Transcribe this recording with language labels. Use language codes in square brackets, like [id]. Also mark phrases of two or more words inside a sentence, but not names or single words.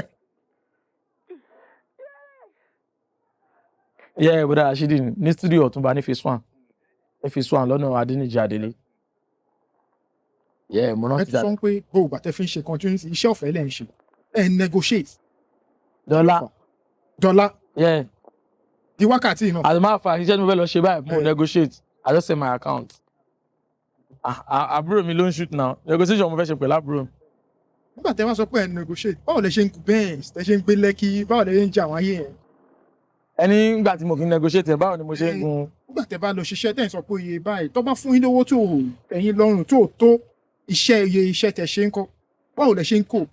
[yo] Bọ́dá Rashidi ní studio Ọ̀túnba ní phase 1. Ní phase 1 lọ́nà Adéníjì Adélé. Mo rántí that. Ẹ tún sọ pé gbogbo àtẹ fi ń ṣe continuity iṣẹ́ ọ̀fẹ́ lẹ́ ń ṣe. Ẹ negotiate. Dọ́là. Di wákàtí náà. [en] As a matter of fact, [yo] iṣẹ́ tí mo fẹ́ lọ ṣe báyìí mo negotiate. [en] I just send my account. [yo] Àbúrò mi ló ń shoot now. Negotiation mo fẹ́ ṣe pẹ̀lú àbúrò mi. Nígbà tẹ́ wá sọ pé ẹ negotiate, báwo lẹ ṣe ń kú Benz, tẹ́ ṣe ń gbé Lẹ́kì, báwo lẹ ṣe ń jà àwọn ayé yẹn? Ẹni nígbà tí mo kì í negotiate báwo ni mo ṣe ń gun. Nígbà tẹ́ bá lọ ṣiṣẹ́ tẹ́ ń sọ pé iye báyìí, tó bá fún yín lówó tó ẹ̀yin lọ́rùn tó iye iṣẹ́ tẹ́ ṣe ń kọ́, báwo lẹ ṣe ń kó?